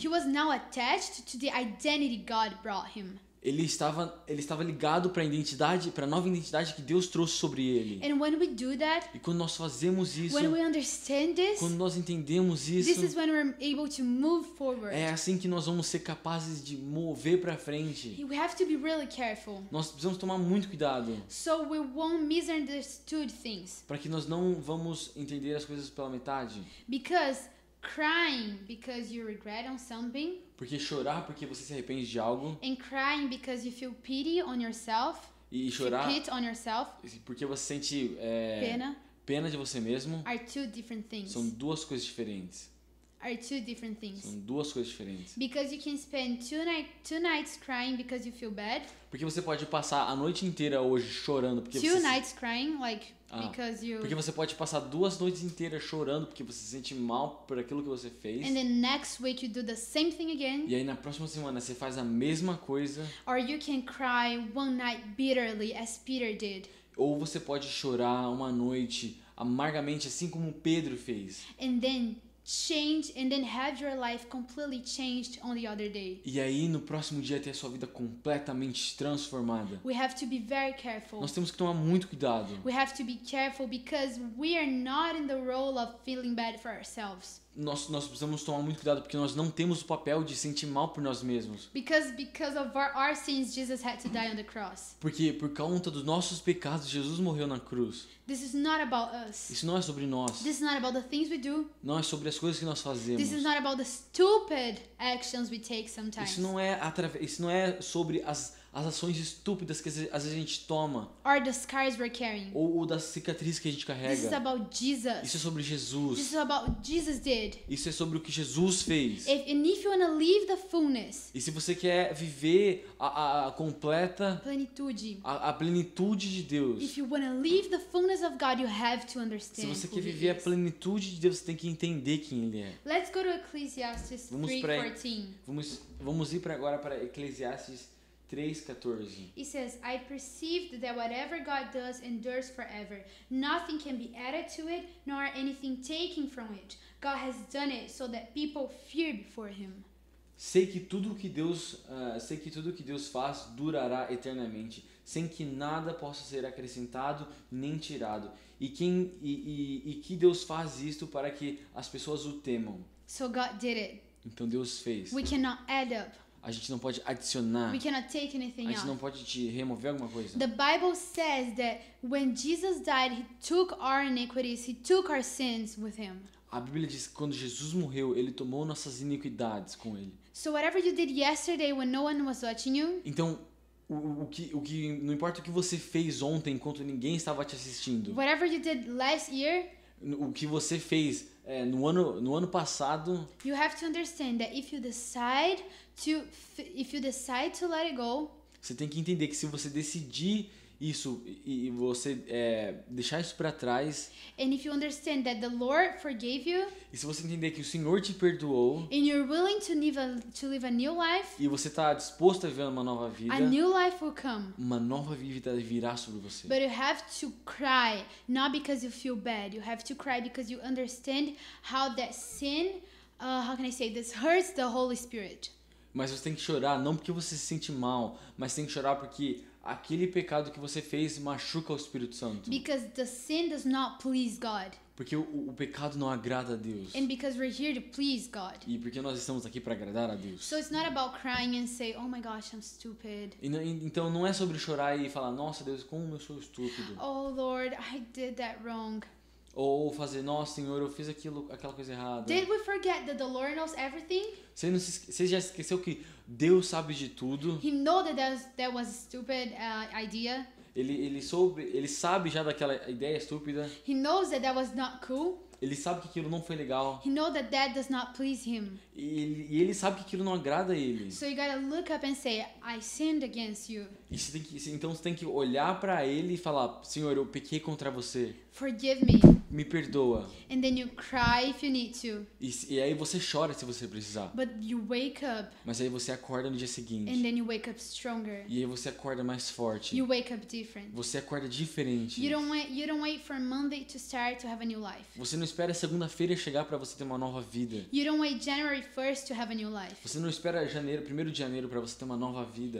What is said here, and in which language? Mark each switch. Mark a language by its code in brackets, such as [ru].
[en] He was now attached to the identity God brought him. [pt] Ele estava ligado para a nova identidade que Deus trouxe sobre ele. [en] And when we do that, [pt] E quando nós fazemos isso, [en] when we understand this, [pt] quando nós entendemos [en] this [pt] isso, [en] is when we're able to move forward. [pt] é assim que nós vamos ser capazes de mover para frente. [en] We have to be really careful [pt] Nós precisamos tomar muito cuidado [en] so we won't misunderstood things. [pt] para que nós não vamos entender as coisas pela metade. [en] Because crying because you regret on something, [pt] Porque chorar porque você se arrepende de algo [en] and crying because you feel pity on yourself, [pt] e [en] feel [pt] chorar [en] pity on yourself, [pt] porque você sente pena de você mesmo, [en] are two different things. [pt] são duas coisas diferentes. [en] Are two different things. [pt] São duas coisas diferentes. [en] Because you can spend two nights crying because you feel bad. [pt] Porque você pode passar a noite inteira hoje chorando porque [en] Two nights crying, like because you. [pt] Porque você pode passar 2 noites inteiras chorando porque você se sente mal por aquilo que você fez. [en] And then next week you do the same thing again. [pt] E aí na próxima semana você faz a mesma coisa. [en] Or you can cry one night bitterly as Peter did. [pt] Ou você pode chorar uma noite amargamente assim como Pedro fez. [en] And then change and then have your life completely changed on the other day. [pt] E aí no próximo dia ter a sua vida completamente transformada. [en] We have to be very careful. [pt] Nós temos que tomar muito cuidado. [en] We have to be careful because we are not in the role of feeling bad for ourselves. [pt] Nós precisamos tomar muito cuidado porque nós não temos o papel de sentir mal por nós mesmos. [en] Because of our sins, Jesus had to die on the cross. [pt] Porque por conta dos nossos pecados, Jesus morreu na cruz. [en] This is not about us. [pt] Isso não é sobre nós. [en] This is not about the things we do. [pt] Não é sobre as coisas que nós fazemos. [en] This is not about the stupid actions we take sometimes. [pt] Isso não é sobre as ações estúpidas que às vezes a gente toma. [en] Or the scars we're carrying. [pt] Ou das cicatrizes que a gente carrega. [en] This is about Jesus. [pt] Isso é sobre Jesus. [en] This is about what Jesus did. [pt] Isso é sobre o que Jesus fez. [en] And if you want to live the fullness, [pt] E se você quer viver a completa, plenitude, a plenitude de Deus. [en] if you want to live the fullness of God, you have to [pt] Se [en] understand [pt] você [en] who [pt] quer [en] He [pt] viver a [en] is. [pt] plenitude de Deus, você tem que entender quem Ele é. [en] Let's go to Ecclesiastes [pt] Vamos pra- [en] 3:14. [pt] Vamos ir agora para Eclesiastes 3:14. [en] It says, I perceived that whatever God does endures forever. Nothing can be added to it, nor anything taken from it. God has done it so that people fear before Him. [pt] Sei que tudo que Deus faz durará eternamente, sem que nada possa ser acrescentado nem tirado. E que Deus faz isto para que as pessoas o temam. [en] So God did it. [pt] Então Deus fez. [en] We cannot add up. [pt] A gente não pode adicionar. [en] We cannot take [pt] A [en] anything [pt] gente não [en] out. [pt] pode te remover alguma coisa. [en] The Bible says that when Jesus died, He took our iniquities, He took our sins with Him. [pt] A Bíblia diz que quando Jesus morreu, Ele tomou nossas iniquidades com Ele. [en] So whatever you did yesterday when no one was watching you, [pt] Então, o que não importa o que você fez ontem enquanto ninguém estava te assistindo. [en] whatever you did last year, [pt] O que você fez no ano passado, [en] you have to understand that if you decide to let it go, [pt] você tem que entender que se você decidir isso e você deixar isso para trás, [en] and if you understand that the Lord forgave you, [pt] e se você entender que o Senhor te perdoou [en] and you're willing to live a new life, [pt] e você está disposto a viver uma nova vida, [en] a new life will come. [pt] uma nova vida virá sobre você. [en] But you have to cry, not because you feel bad. You have to cry because you understand how that sin, how can I say this, hurts the Holy Spirit. [pt] Mas você tem que chorar não porque você se sente mal, mas tem que chorar porque aquele pecado que você fez machuca o Espírito Santo. [en] Because the sin does not please God. [pt] Porque o pecado não agrada a Deus. [en] And because we're here to please God. [pt] E porque nós estamos aqui para agradar a Deus. [en] So it's not about crying and say, oh my gosh, I'm stupid. [pt] Então não é sobre chorar e falar, nossa Deus, como eu sou estúpido. [en] Oh Lord, I did that wrong. [pt] Ou fazer, nossa Senhor, eu fiz aquela coisa errada. [en] Did we forget that the Lord knows everything? [pt] Você já esqueceu que Deus sabe de tudo? [en] He know that was a stupid idea. [pt] Ele sabe já daquela ideia estúpida. [en] He knows that was not cool. [pt] Ele sabe que aquilo não foi legal. [en] He knows that does not please Him. [pt] E ele sabe que aquilo não agrada a ele. [en] So you gotta look up and say, I sinned against you. [pt] Então você tem que olhar para ele e falar, Senhor, eu pequei contra você. [en] Forgive me. [pt] Me perdoa. [en] And then you cry if you need to. [pt] E aí você chora se você precisar. [en] But you wake up [pt] Mas aí você acorda no dia seguinte. [en] and then you wake up stronger. [pt] E aí você acorda mais forte. [en] You wake up different. [pt] Você acorda diferente. [en] You don't wait for Monday to start to have a new life. [pt] Você não espera segunda-feira chegar para você ter uma nova vida. [en] You don't wait January 1st to have a new life. [pt] Você não espera 1º de janeiro para você ter uma nova vida.